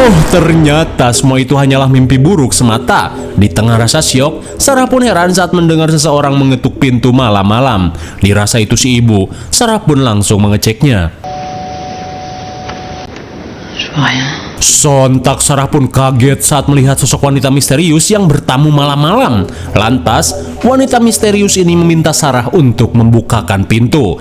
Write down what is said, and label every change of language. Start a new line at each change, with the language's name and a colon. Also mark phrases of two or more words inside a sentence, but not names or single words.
Indonesian: Ternyata semua itu hanyalah mimpi buruk semata. Di tengah rasa syok, Sarah pun heran saat mendengar seseorang mengetuk pintu malam-malam. Dirasa itu si ibu, Sarah pun langsung mengeceknya.
French: Je vois rien.
Indonesian: Sontak Sarah pun kaget saat melihat sosok wanita misterius yang bertamu malam-malam. Lantas, wanita misterius ini meminta Sarah untuk membukakan pintu.